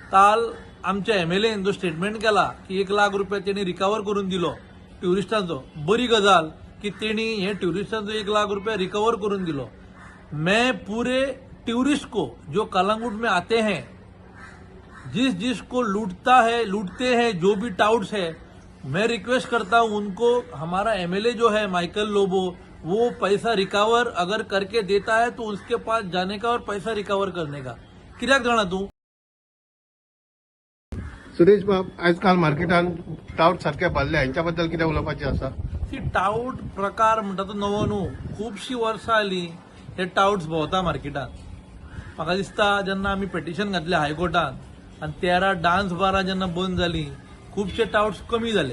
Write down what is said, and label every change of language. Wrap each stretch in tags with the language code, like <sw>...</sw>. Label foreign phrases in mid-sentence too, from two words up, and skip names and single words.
<kok>काल आमच्या एमएलएन जो स्टेटमेंट केला की 1 लाख रुपये त्यांनी रिकवर करून दिलो ट्युरिस्टांचो, बरी गजाल की त्यांनी हे ट्युरिस्टांचो 1 लाख रुपये रिकवर करून दिलो।</kok> <hi>मैं पूरे टूरिस्ट को जो कलांगुट में आते हैं, जिस जिसको लूटते हैं जो भी टाउट्स है, मैं रिक्वेस्ट करता हूं उनको, हमारा एमएलए जो है माइकल लोबो, वो पैसा रिकवर अगर करके देता है तो उसके पास जाने का और पैसा रिकवर करने का।</hi> <kok>कित्याक जाणा तू सुरेश बाब, आजकाल मार्केटान टाउट सारखे भरले, हांच्या बद्दल कितें उलोवपाचें आसा? ती टाउट प्रकार म्हणटा तो नवो न्हू, खूबशीं वर्सां जालीं हे टाउट्स भोंवता मार्केटान। म्हाका दिसता जेन्ना आमी पेटिशन घातलें हायकोर्टान आनी 13</kok> <en>dance bars</en> <kok>जेन्ना बंद जालीं, खुबशे टाउट्स कमी जाले।</kok>